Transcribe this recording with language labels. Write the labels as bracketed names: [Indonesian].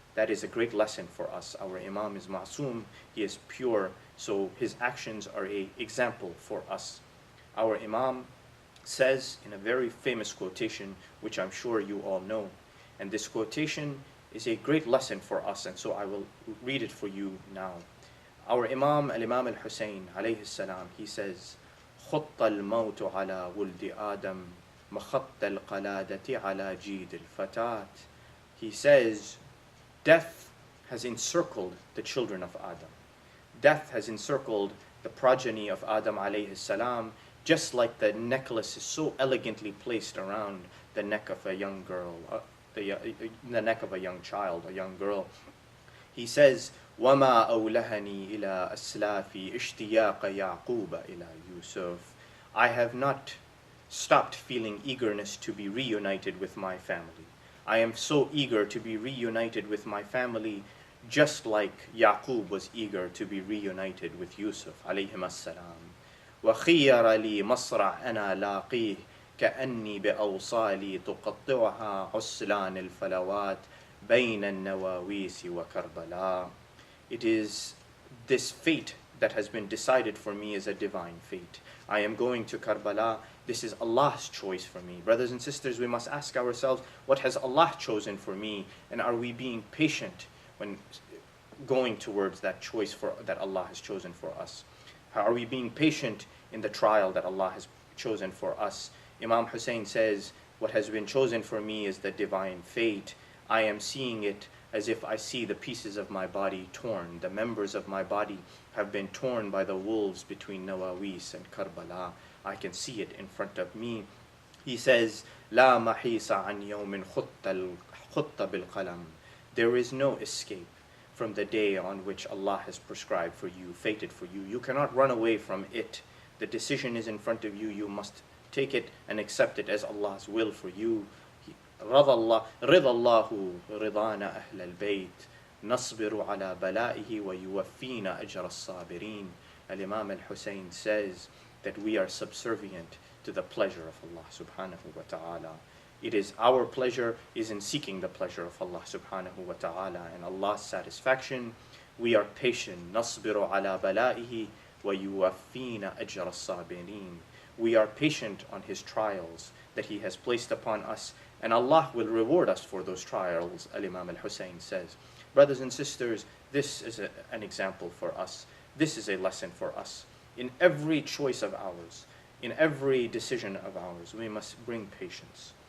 [English] That is a great lesson for us. Our Imam is ma'soom, he is pure, so his actions are an example for us. Our Imam says in a very famous quotation, which I'm sure you all know, and this quotation is a great lesson for us, and so I will read it for you now. Our Imam, Al-Imam al-Hussein alayhi salam, he says, [Arabic] خُطَّ الْمَوْتُ عَلَى وُلْدِ آدَمَ مَخَطَّ الْقَلَادَةِ عَلَى جِيدِ الْفَتَاةِ. [English] He says, death has encircled the children of Adam. Death has encircled the progeny of Adam alayhi salam, just like the necklace is so elegantly placed around the neck of a young girl, the neck of a young child, a young girl. He says, [Arabic] وَمَا أَوْلَهَنِي إِلَىٰ أَسْلَافِي اشْتِيَاقَ يَعْقُوبَ إِلَىٰ يُوسُف. [English] I have not stopped feeling eagerness to be reunited with my family. I am so eager to be reunited with my family, just like Yaqub was eager to be reunited with Yusuf alayhim as-salam. [Arabic] وَخِيَّرَ لِي مَصْرَعْ أَنَا لَاقِيهِ كأني بأوصالي تقطعها عسلان الفلوات بين النواويس وكربلاء. [English] It is this fate that has been decided for me as a divine fate. I am going to Karbala. This is Allah's choice for me. Brothers and sisters, we must ask ourselves, what has Allah chosen for me? And are we being patient when going towards that choice that Allah has chosen for us? Are we being patient in the trial that Allah has chosen for us? Imam Hussein says, what has been chosen for me is the divine fate. I am seeing it as if I see the pieces of my body torn. The members of my body have been torn by the wolves between Nawawis and Karbala. I can see it in front of me. He says, [Arabic] لا محيص عن يوم خط بالقلم. [English] There is no escape from the day on which Allah has prescribed for you, fated for you. You cannot run away from it. The decision is in front of you. You must take it and accept it as Allah's will for you. [Arabic] رضى الله رضانا أهل البيت نصبر على بلائه ويوفينا أجر الصابرين. [English] Al-Imam al-Hussein says that we are subservient to the pleasure of Allah subhanahu wa ta'ala. It is our pleasure is in seeking the pleasure of Allah subhanahu wa ta'ala and Allah's satisfaction. We are patient. [Arabic] نصبر على بلائه ويوفينا أجر الصابرين. [English] We are patient on His trials that He has placed upon us, and Allah will reward us for those trials, Al-Imam al-Hussein says. Brothers and sisters, this is an example for us. This is a lesson for us. In every choice of ours, in every decision of ours, we must bring patience.